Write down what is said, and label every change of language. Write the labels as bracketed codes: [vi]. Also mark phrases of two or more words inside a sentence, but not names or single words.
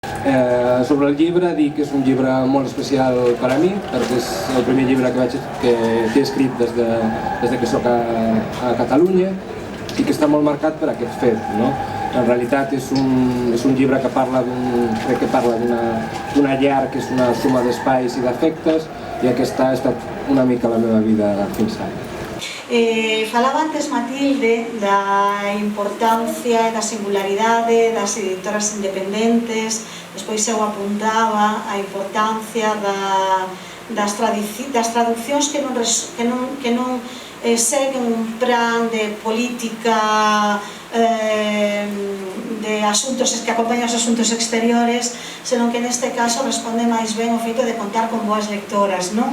[ca] Sobre el llibre, dic que és un llibre molt especial per a mi, perquè és el primer llibre que he escrit des que soc a Catalunya i que està molt marcat per aquest fet, no? En realitat és un llibre que parla d'una llar que és una suma d'espais i d'afectes, i aquesta ha estat una mica la meva vida fins ara. [gl] Falaba antes Matilde da importancia e da singularidade das editoras independentes, despois eu apuntaba a importancia das traduccións que non seguen un plan de política de asuntos que acompañan os asuntos exteriores, senón que neste caso responde máis ben o feito de contar con boas lectoras, non?